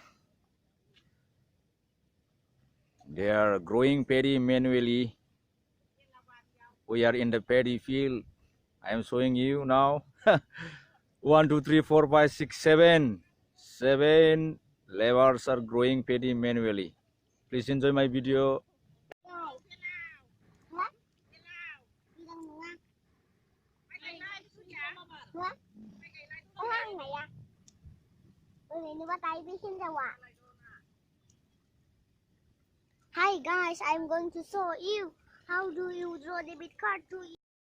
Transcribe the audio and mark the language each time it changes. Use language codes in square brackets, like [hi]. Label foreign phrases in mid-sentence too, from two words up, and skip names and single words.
[en] They are growing paddy manually. We are in the paddy field. I am showing you now. 1, 2, 3, 4, 5, 6, 7. 7 laborers are growing paddy manually. Please enjoy my video. [vi] Hả? Đi đâu nữa? Hả? Có hang này à? Ini ni batay bihin daw ah. [en] Hi guys, I'm going to show you how do you draw debit card to